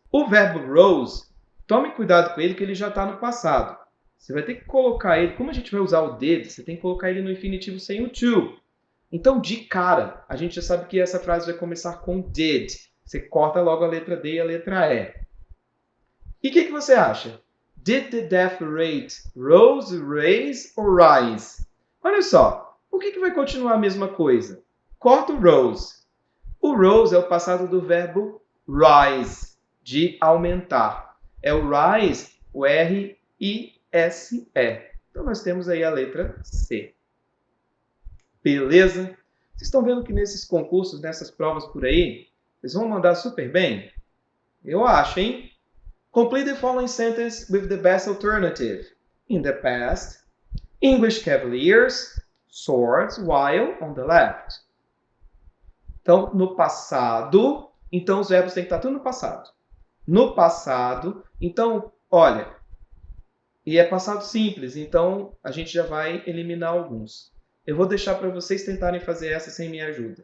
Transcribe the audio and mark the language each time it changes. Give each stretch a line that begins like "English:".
Portuguese: O verbo rose, tome cuidado com ele que ele já está no passado. Você vai ter que colocar ele, como a gente vai usar o did, você tem que colocar ele no infinitivo sem o to. Então, de cara, a gente já sabe que essa frase vai começar com did. Você corta logo a letra D e a letra E. E o que você acha?
English: Did the death rate rose, raise or rise?
Portuguese: Olha só, por que vai continuar a mesma coisa? Corta o rose. O rose é o passado do verbo rise, de aumentar. É o rise, o R-I-S-E. Então, nós temos aí a letra C. Beleza? Vocês estão vendo que nesses concursos, nessas provas por aí, vocês vão mandar super bem? Eu acho, hein?
English: Complete the following sentence with the best alternative. In the past, English cavaliers soared while on the left.
Portuguese: Então, no passado, então os verbos têm que estar tudo no passado. No passado, então, olha, e é passado simples, então a gente já vai eliminar alguns. Eu vou deixar para vocês tentarem fazer essa sem minha ajuda.